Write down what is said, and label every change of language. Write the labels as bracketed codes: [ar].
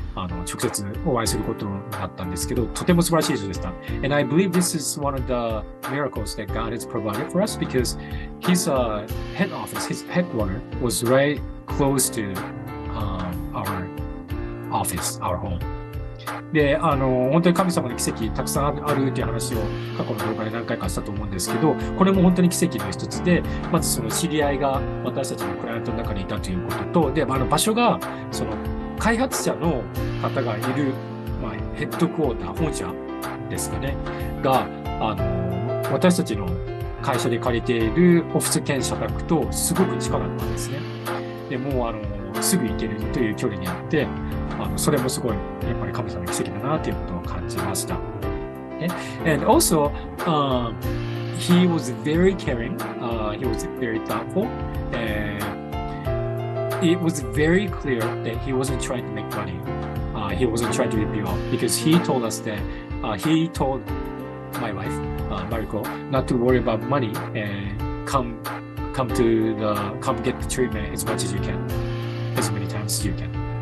[ja] 直接お会いすることになったんですけど、とても素晴らしい人でした。 [en] And I believe this is one of the miracles that God has provided for us because his head office, his headquarters was right close to our office, our home. [ja] で、本当に神様の奇跡たくさんあるっていう話を過去の動画で何回かしたと思うんですけど、これも本当に奇跡の一つで、まずその知り合いが私たちのクライアントの中にいたということと、で、場所が、その開発者の方がいる、ヘッドクォーター、本社ですかね、が、私たちの会社で借りているオフィス兼社宅とすごく近かったんですね。で、もう、すぐ行けるという距離にあって、それもすごい、やっぱり神様の奇跡だなということを感じました。 [en] And also, he was very caring, he was very thoughtful, and it was very clear that he wasn't trying to make money. He wasn't trying to rip you off because he told us that he told my wife, Mariko, not to worry about money and come get the treatment as much as you can, as many times as you can.